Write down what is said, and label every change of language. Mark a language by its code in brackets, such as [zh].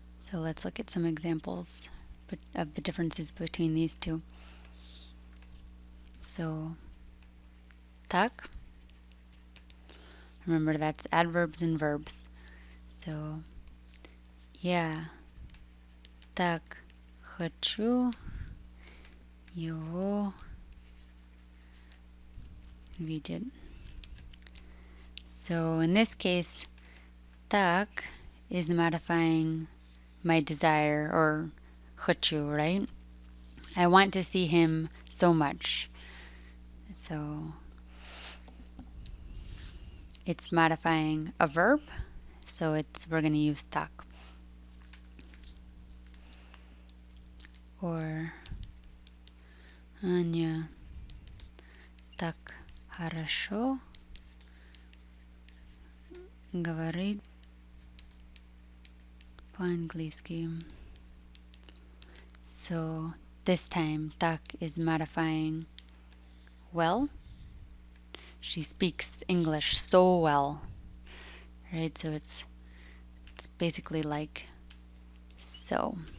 [en] So let's look at some examples of the differences between these two. So tak, remember that's adverbs and verbs. [ru] So я так хочу его видеть. [en] So in this case, так is modifying my desire, or хочу, right? I want to see him so much. So it's modifying a verb, so we're going to use так. [ru] Or Аня так хорошо говорит по-английски. [en] So this time tak is modifying well. She speaks English so well, right? So it's basically like so.